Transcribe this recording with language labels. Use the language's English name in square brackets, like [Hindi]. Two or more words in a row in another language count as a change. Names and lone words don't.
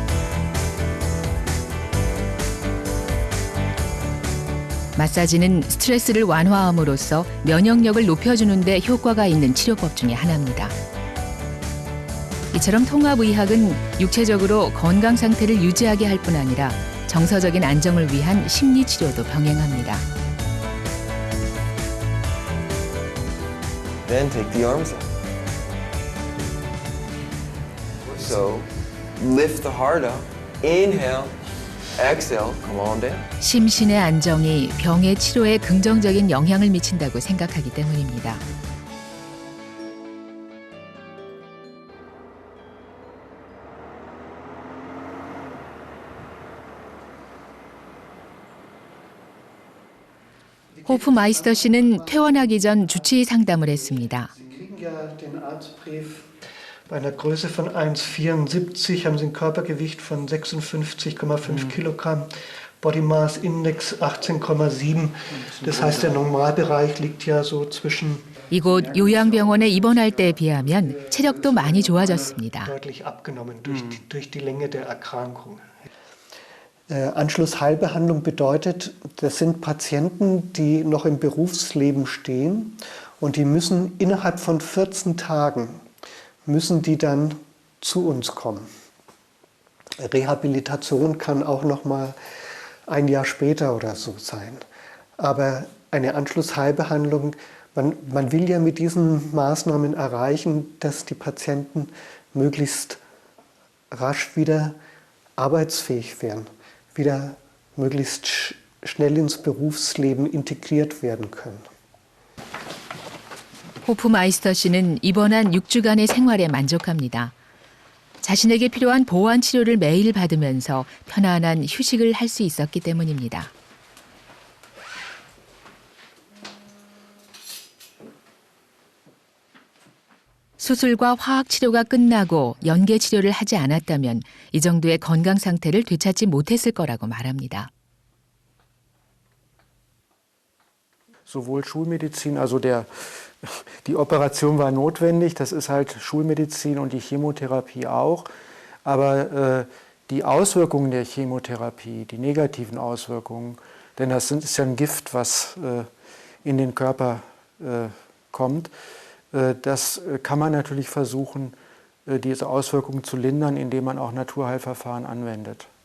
[Korean] 마사지는 스트레스를 완화함으로써 면역력을 높여주는 데 효과가 있는 치료법 중에 하나입니다. 이처럼 통합의학은 육체적으로 건강 상태를 유지하게 할 뿐 아니라 정서적인 안정을 위한 심리 치료도 병행합니다. [English] Then take the arms up. So lift the heart up. Inhale. Exhale. Come on down. [Korean] 심신의 안정이 병의 치료에 긍정적인 영향을 미친다고 생각하기 때문입니다. 호프마이스터 씨는 퇴원하기 전 주치의 상담을 했습니다. [German] Bei einer Größe von 1,74 haben Sie ein Körpergewicht von 56,5 Kilogramm, [English] Body Mass Index [German] 18,7. Das heißt, der Normalbereich liegt ja so zwischen [Korean] 이곳 요양병원에 입원할 때에 비하면 체력도 많이 좋아졌습니다. [German] deutlich abgenommen durch die Länge der Erkrankung. Anschlussheilbehandlung bedeutet, das sind Patienten, die noch im Berufsleben stehen und die müssen innerhalb von 14 Tagen müssen die dann zu uns kommen. Rehabilitation kann auch noch mal ein Jahr später oder so sein. Aber eine Anschlussheilbehandlung, man will ja mit diesen Maßnahmen erreichen, dass die Patienten möglichst rasch wieder arbeitsfähig werden, wieder möglichst schnell ins Berufsleben integriert werden können. [Korean] 호프마이스터 씨는 입원한 6주간의 생활에 만족합니다. 자신에게 필요한 보완 치료를 매일 받으면서 편안한 휴식을 할 수 있었기 때문입니다. 수술과 화학 치료가 끝나고 연계 치료를 하지 않았다면 이 정도의 건강 상태를 되찾지 못했을 거라고 말합니다. [German] Sowohl Schulmedizin, also die Operation war notwendig, das ist halt Schulmedizin und die Chemotherapie auch. Aber die Auswirkungen der Chemotherapie, die negativen Auswirkungen, denn das ist ja ein Gift, was in den Körper kommt, das kann man natürlich versuchen, diese Auswirkungen zu lindern, indem man auch Naturheilverfahren anwendet.